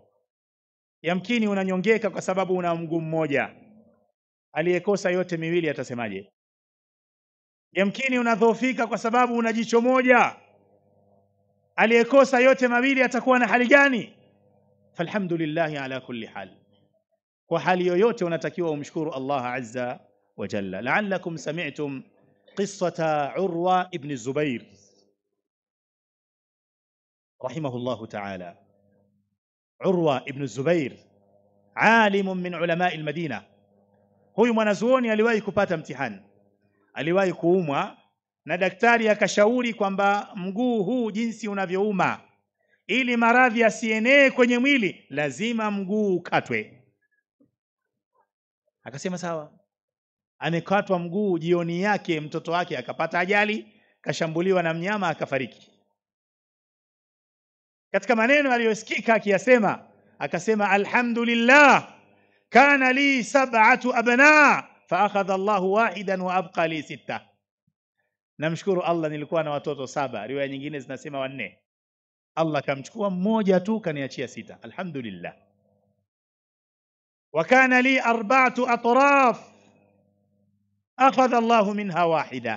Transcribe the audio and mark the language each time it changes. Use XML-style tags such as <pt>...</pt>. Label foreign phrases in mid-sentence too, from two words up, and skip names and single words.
<sw>Yamkini unanyongeka kwa sababu una mguu mmoja, aliyekosa yote miwili atasemaje? Yamkini unadhoofika kwa sababu una jicho moja, aliyekosa yote mawili atakuwa na hali gani?</sw> <ar>فالحمد لله على كل حال.</ar> <sw>Kwa hali yoyote unatakiwa umshukuru</sw> <ar>الله عز وجل. لعلكم سمعتم قصة عروة بن الزبير رحمه الله تعالى. عروة بن الزبير عالم من علماء المدينة.</ar> <sw>Huyu mwanazuoni aliwahi kupata mtihani, aliwahi kuumwa na daktari akashauri kwamba mguu huu jinsi unavyouma, ili maradhi asienee kwenye mwili, lazima mguu ukatwe. Akasema sawa. Amekatwa mguu, jioni yake mtoto wake akapata ajali, kashambuliwa na mnyama akafariki. Katika maneno aliyosikika akiyasema, akasema</sw> <ar>الحمد لله كان لي 7 أبناء فأخذ الله واحدا وأبقى لي 6.</ar> <sw>Namshukuru Allah nilikuwa na watoto 7, riwaya nyingine zinasema 4. Allah kamchukua mmoja tu kaniachia 6. Alhamdulillah.</sw> <ar>وكان لي 4 أطراف أخذ الله منها واحدة.</ar>